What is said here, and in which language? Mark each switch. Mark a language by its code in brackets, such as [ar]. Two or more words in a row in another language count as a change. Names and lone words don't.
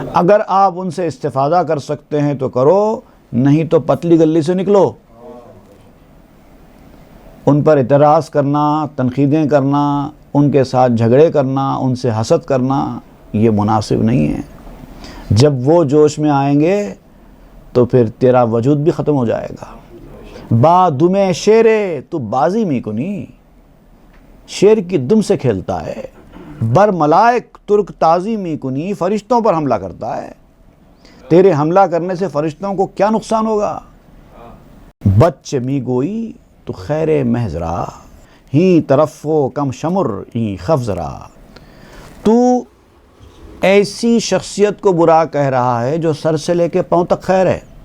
[ur] اگر آپ ان سے استفادہ کر سکتے ہیں تو کرو، نہیں تو پتلی گلی سے نکلو. ان پر اعتراض کرنا، تنقیدیں کرنا، ان کے ساتھ جھگڑے کرنا، ان سے حسد کرنا، یہ مناسب نہیں ہے. جب وہ جوش میں آئیں گے تو پھر تیرا وجود بھی ختم ہو جائے گا. [fa] با دمِ شیرے تو بازی می کنی، [ur] شیر کی دم سے کھیلتا ہے. [fa] بر ملائک ترک تازی می کنی، [ur] فرشتوں پر حملہ کرتا ہے. تیرے حملہ کرنے سے فرشتوں کو کیا نقصان ہوگا. [fa] بچ می گوئی تو خیر محض را، ہی طرف و کم شمر ہی خفض را. [ur] تو ایسی شخصیت کو برا کہہ رہا ہے جو سر سے لے کے پاؤں تک خیر ہے.